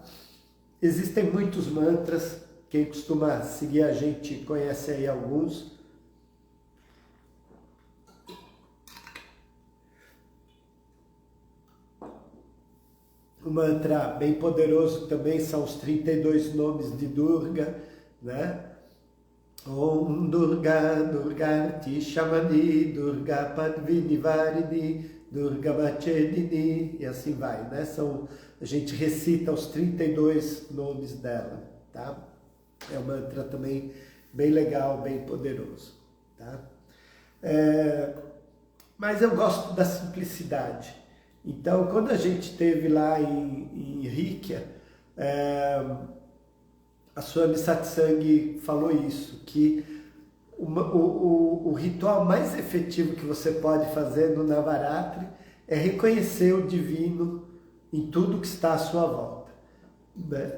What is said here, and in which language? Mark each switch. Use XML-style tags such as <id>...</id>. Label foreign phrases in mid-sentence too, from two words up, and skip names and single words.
<pt>Existem muitos mantras, quem costuma seguir a gente conhece aí alguns. Um mantra bem poderoso também são os 32 nomes de Durga, né?</pt> <sa>Om Durga, Durgati Shamani, Durga Padvini Varini, Durga Machedini,</sa> <pt>e assim vai, né? A gente recita os 32 nomes dela, tá? É um mantra também bem legal, bem poderoso, tá? Mas eu gosto da simplicidade. Então, quando a gente esteve lá em Rikya, a Swami Satsang falou isso, que o ritual mais efetivo que você pode fazer no Navaratri é reconhecer o divino em tudo que está à sua volta, né?</pt>